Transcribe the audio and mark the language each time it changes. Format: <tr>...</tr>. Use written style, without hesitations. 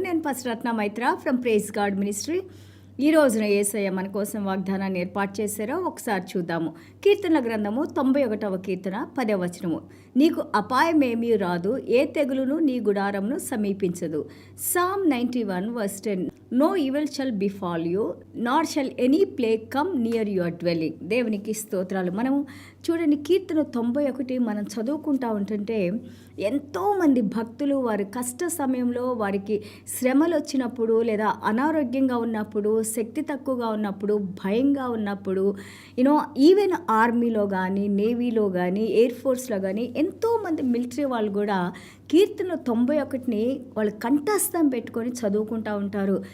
<te>నేను పసరత్న Maitra from praise God ministry. ఈ రోజున యేసయ్య మన కోసం వాగ్దానాన్ని ఏర్పాటు చేశారో ఒకసారి చూద్దాము. కీర్తనల గ్రంథము 91వ కీర్తన 10వ వచనము. నీకు అపాయమేమీ రాదు, ఏ తెగులును నీ గుడారమును సమీపించదు.</te> <en>Psalm 91 verse 10. No evil shall befall you, nor shall any plague come near your dwelling.</en> <te>దేవునికి స్తోత్రాలు. మనము చూడండి, కీర్తన 91 మనం చదువుకుంటా ఉంటుంటే ఎంతోమంది భక్తులు వారి కష్ట సమయంలో, వారికి శ్రమలు వచ్చినప్పుడు, లేదా అనారోగ్యంగా ఉన్నప్పుడు, శక్తి తక్కువగా ఉన్నప్పుడు, భయంగా ఉన్నప్పుడు, ఈవెన్ ఆర్మీలో కానీ, నేవీలో కానీ, ఎయిర్ ఫోర్స్లో కానీ ఎంతోమంది మిలిటరీ వాళ్ళు కూడా కీర్తన 91ని వాళ్ళు కంఠస్థం పెట్టుకొని చదువుకుంటూ ఉంటారు.</te>